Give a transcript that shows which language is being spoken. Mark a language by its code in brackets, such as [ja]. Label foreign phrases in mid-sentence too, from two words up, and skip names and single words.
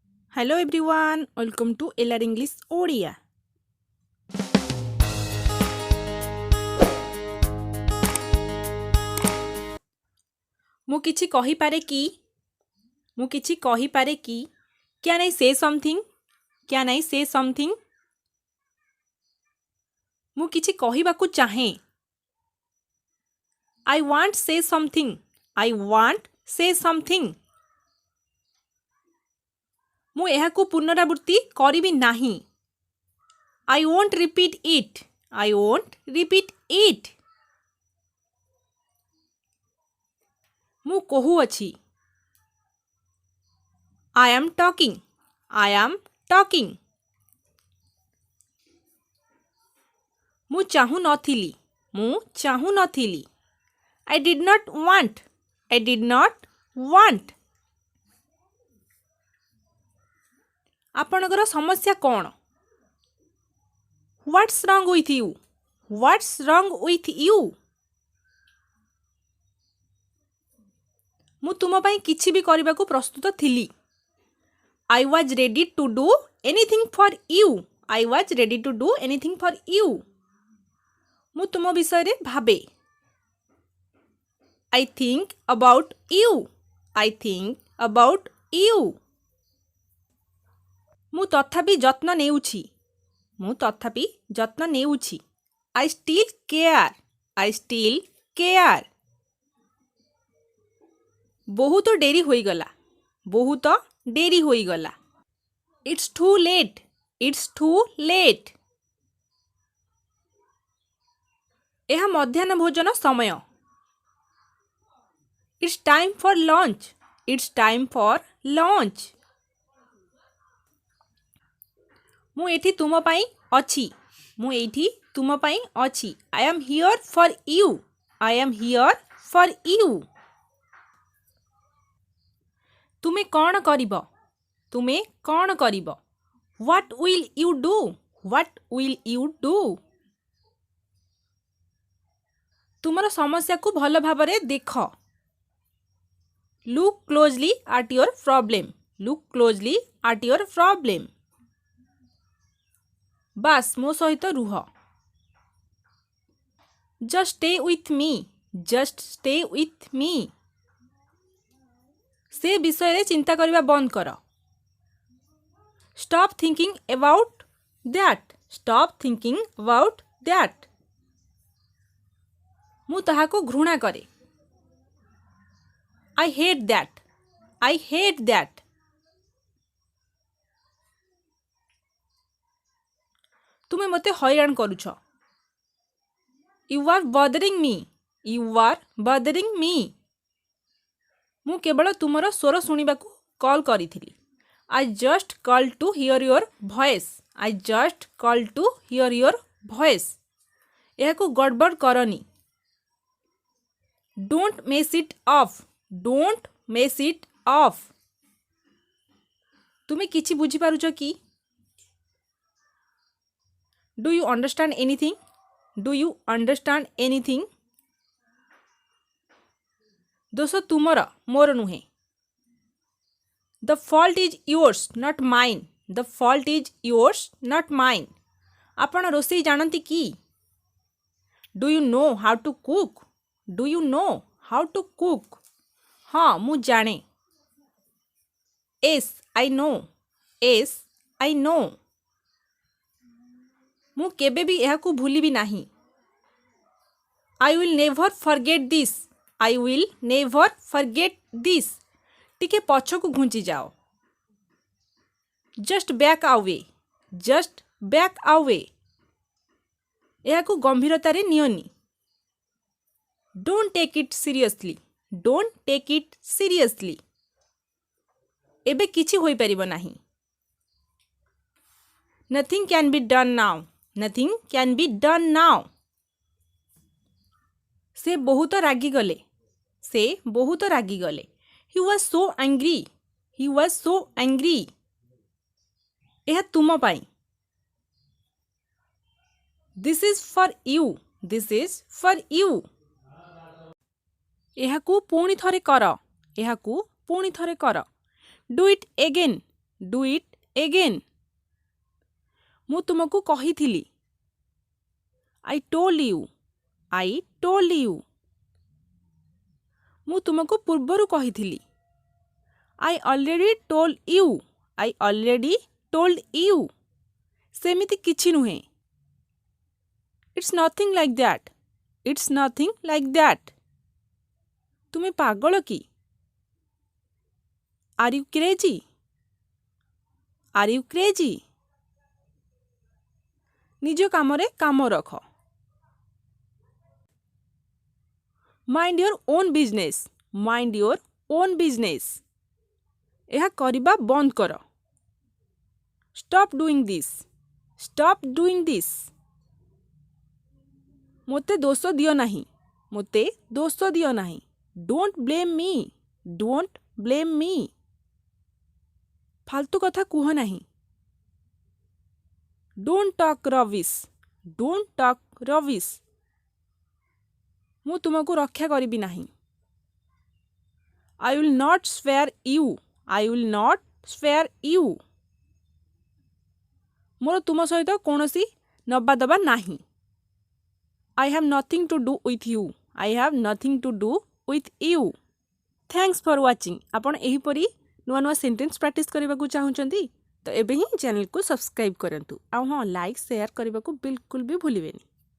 [en] Hello everyone, welcome to LR English Odia. [or] ମୁଁ କିଛି କହିପାରେ କି? ମୁଁ କିଛି କହିପାରେ କି? [en] Can I say something? Can I say something? [or] ମୁଁ କିଛି କହିବାକୁ ଚାହେଁ. [en] I want say something. I want say something. [or] ମୁଁ ଏହାକୁ ପୁନରାବୃତ୍ତି କରିବି ନାହିଁ. [en] I won't repeat it. I won't repeat it. [or] ମୁଁ କହୁଅଛି. [en] I am talking. I am talking. [or] ମୁଁ ଚାହୁଁ ନଥିଲି. ମୁଁ ଚାହୁଁ ନଥିଲି. [en] I did not want. I did not want. [or] ଆପଣଙ୍କର ସମସ୍ୟା କ'ଣ? [en] What's wrong with you? What's wrong with you? [or] ମୁଁ ତୁମ ପାଇଁ କିଛି ବି କରିବାକୁ ପ୍ରସ୍ତୁତ ଥିଲି. [en] I was ready to do anything for you. I was ready to do anything for you. [or] ମୁଁ ତୁମ ବିଷୟରେ ଭାବେ. [en] I think about you. I think about you. [or] ମୁଁ ତଥାପି ଯତ୍ନ ନେଉଛି. ମୁଁ ତଥାପି ଯତ୍ନ ନେଉଛି. [en] I still care. I still care. [or] ବହୁତ ଡେରି ହୋଇଗଲା. ବହୁତ ଡେରି ହୋଇଗଲା. [en] It's too late. It's too late. [or] ଏହା ମଧ୍ୟାହ୍ନ ଭୋଜନ ସମୟ. [en] It's time for lunch. It's time for lunch. [or] ମୁଁ ଏଠି ତୁମ ପାଇଁ ଅଛି. ମୁଁ ଏଇଠି ତୁମ ପାଇଁ ଅଛି. [en] I am here for you. I am here for you. [or] ତୁମେ କ'ଣ କରିବ? ତୁମେ କ'ଣ କରିବ? [en] What will you do? What will you do? [or] ତୁମର ସମସ୍ୟାକୁ ଭଲ ଭାବରେ ଦେଖ. [en] Look closely at your problem. Look closely at your problem. [or] ବାସ୍ ମୋ ସହିତ ରୁହ. [en] Just stay with me. Just stay with me. [or] ସେ ବିଷୟରେ ଚିନ୍ତା କରିବା ବନ୍ଦ କର. [en] Stop thinking about that. Stop thinking about that. [or] ମୁଁ ତାହାକୁ ଘୃଣା କରେ. [en] I hate that. I hate that. [or] ତୁମେ ମୋତେ ହଇରାଣ କରୁଛ. [en] You are bothering me. You are bothering me. [or] ମୁଁ କେବଳ ତୁମର ସ୍ୱର ଶୁଣିବାକୁ କଲ୍ କରିଥିଲି. [en] I just called to hear your voice. I just called to hear your voice. [or] ଏହାକୁ ଗଡ଼ବଡ଼ କରନି. [en] Don't mess it up. Don't mess it up. [or] ତୁମେ କିଛି ବୁଝିପାରୁଛ କି? [en] Do you understand anything? Do you understand anything? [or] ଦୋଷ ତୁମର, ମୋର ନୁହେଁ. [en] The fault is yours, not mine. The fault is yours, not mine. [or] ଆପଣ ରୋଷେଇ ଜାଣନ୍ତି କି? [en] Do you know how to cook? Do you know how to cook? [or] ହଁ, ମୁଁ ଜାଣେ. [en] Yes, I know. Yes, I know. [or] ମୁଁ କେବେ ବି ଏହାକୁ ଭୁଲିବି ନାହିଁ. [en] I will never forget this. I will never forget this. [or] ଟିକେ ପଛକୁ ଘୁଞ୍ଚି ଯାଅ. [en] Just back away. Just back away. [or] ଏହାକୁ ଗମ୍ଭୀରତାରେ ନିଅନି. [en] Don't take it seriously. Don't take it seriously. [or] ଏବେ କିଛି ହୋଇପାରିବ ନାହିଁ. [en] Nothing can be done now. Nothing can be done now. [or] ସେ ବହୁତ ରାଗିଗଲେ. ସେ ବହୁତ ରାଗିଗଲେ. [en] He was so angry. He was so angry. [or] ଏହା ତୁମ ପାଇଁ. [en] This is for you. This is for you. [or] ଏହାକୁ ପୁଣି ଥରେ କର. ଏହାକୁ ପୁଣି ଥରେ କର. [en] Do it again. Do it again. [or] ମୁଁ ତୁମକୁ କହିଥିଲି। [en] I told you. I told you. [or] ମୁଁ ତୁମକୁ ପୂର୍ବରୁ କହିଥିଲି। [en] I already told you. I already told you. [or] ସେମିତି କିଛି ନୁହେଁ। [en] It's nothing like that. It's nothing like that. [or] ତୁମେ ପାଗଳ କି? [en] Are you crazy? Are you crazy? [or] ନିଜ କାମରେ କାମ ରଖ। [en] Mind your own business. Mind your own business. [or] ଏହା କରିବା ବନ୍ଦ କର। [en] Stop doing this. Stop doing this. [or] ମୋତେ ଦୋଷ ଦିଅ ନାହିଁ। ମୋତେ ଦୋଷ ଦିଅ ନାହିଁ। [en] Don't blame me. Don't blame me. [or] ଫାଲତୁ କଥା କୁହ ନାହିଁ। [en] Don't talk rubbish. Don't talk rubbish. [or] ମୁଁ ତୁମକୁ ରକ୍ଷା କରିବି ନାହିଁ। [en] I will not spare you. I will not spare you. [or] ମୋର ତୁମ ସହିତ କୌଣସି ନବାଦବା ନାହିଁ। [en] I have nothing to do with you. I have nothing to do with you. Thanks for watching. [or] ଆପଣ ଏହିପରି ନୂଆ ନୂଆ [en] sentence practice [or] କରିବାକୁ ଚାହୁଁଛନ୍ତି ତ ଏବେ ହିଁ ଚ୍ୟାନେଲକୁ ସବସ୍କ୍ରାଇବ୍ କରନ୍ତୁ। ଆଉ ହଁ [en] like share [or] କରିବାକୁ ବିଲକୁଲ ବି ଭୁଲିବେନି।